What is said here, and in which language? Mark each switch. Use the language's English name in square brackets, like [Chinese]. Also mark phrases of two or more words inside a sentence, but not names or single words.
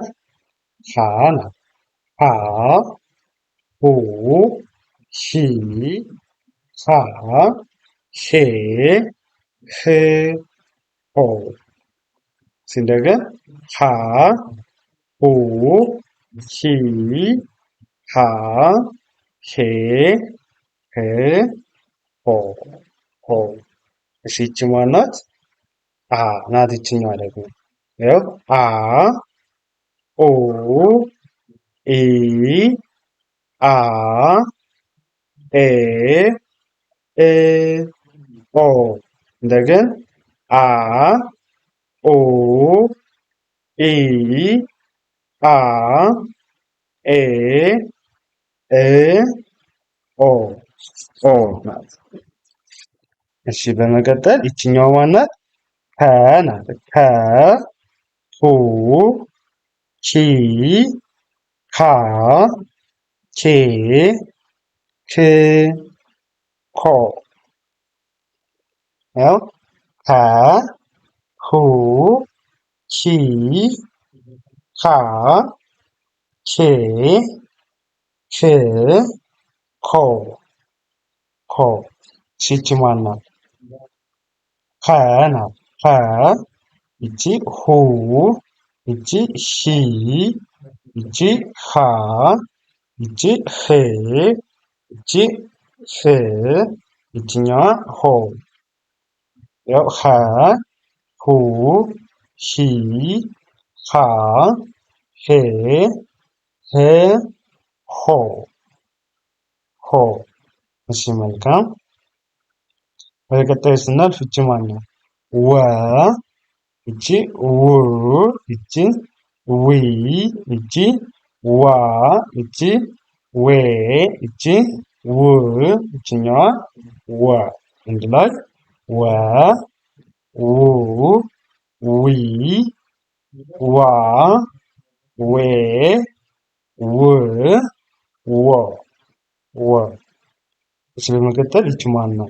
[Amharic] ሀ ናት። ሀ ሁ ሂ ሃ ሄ ህ ሆ እንደገን ሀ ሁ ሂ ሃ ሄ ህ ሆ ሆ። እሺ ይቺ ማን ናት? አ ናት። ይችኛዋ ደግሞ ያው አ ኦ ኢ አ ኤ እ ኦ እንደገን አ ኦ ኢ አ ኤ እ ኦ ኦ ናት። እሺ በመቀጠል ይችኛው ማን ናት? ከ ናት። ከ ሁ ቺ ሃ ኬ ክ ኮ ያው ከ ሁ ቺ ሃ ኬ ክ ኮ ኮ። ይቺ ማን ናት? ኸ ናት። ኸ ይቺ ሁ ይቺ ሂ ይቺ ሃ ይቺ ህ ይቺ ህ ይችኛዋ ሆ። ያው ኸ ሁ ሂ ሃ ሄ ህ ሆ ሆ። እሺ መልካም። ወደ ቀጣዩ ስናልፍ ይቺ ማን ናት? ወ ይቺ ው ይቺ ዊ ይቺ ዋ ይቺ ዌ ይቺ ው ይችኛዋ ወ አንድ ላይ ወ ው ዊ ዋ ዌ ው ወ ወ እሺ በመቀጠል ይቺ ማን ናት?